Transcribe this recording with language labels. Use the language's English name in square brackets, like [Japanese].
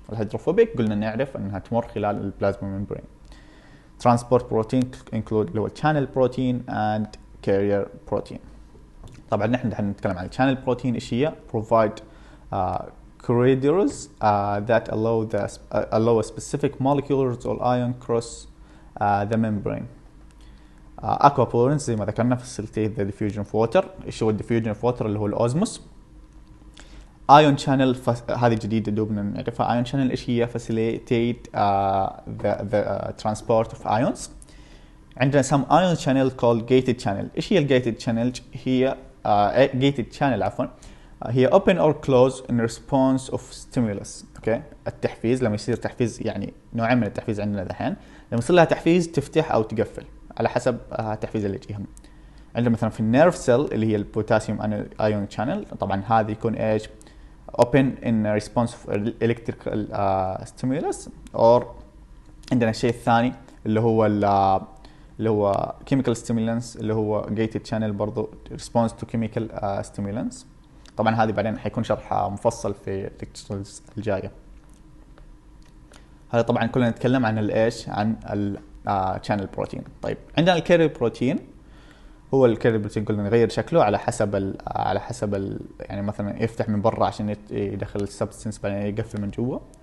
[Arabic] الهيدروفوبيك قلنا نعرف انها تمر خلال البلازما ممبرين. [English] transport protein include اللي هو channel protein and carrier protein. طبعا نحن دحين نتكلم عن الشانل بروتين ايش هي؟ provide corridors that allow specific molecules or ion cross the membrane. aquaporins زي ما ذكرنا facilitate the diffusion of water. [Arabic] ايش هو diffusion of water؟ اللي هو الاوزموس. [English] ion channel هذه جديدة دوبنا نعرفها. ion channel ايش هي؟ facilitate the transport of ions. عندنا some ion channel called gated channel. ايش هي الgated channel؟ هي gated channel عفوا، هي open or close in response of stimulus. [Arabic] اوكي، التحفيز لما يصير تحفيز، يعني نوعين من التحفيز عندنا دحين، لما يصير لها تحفيز تفتح او تقفل على حسب التحفيز اللي يجيهم. عندنا مثلا في النيرف سيل اللي هي البوتاسيوم ايون شانل، طبعا هذه يكون ايش؟ open in response of electrical stimulus. [English] or عندنا الشيء الثاني اللي هو chemical stimulants اللي هو gated channel برضو response to chemical stimulants. [Arabic] طبعا هذه بعدين حيكون شرح مفصل في الليكتشرز الجايه. هذا طبعا كلنا نتكلم عن الايش؟ عن الشانل بروتين. طيب عندنا الكارير بروتين. هو الكارير بروتين قلنا نغير شكله على حسب يعني مثلا يفتح من برا عشان يدخل السبستنس، بعدين يقفل من جوا.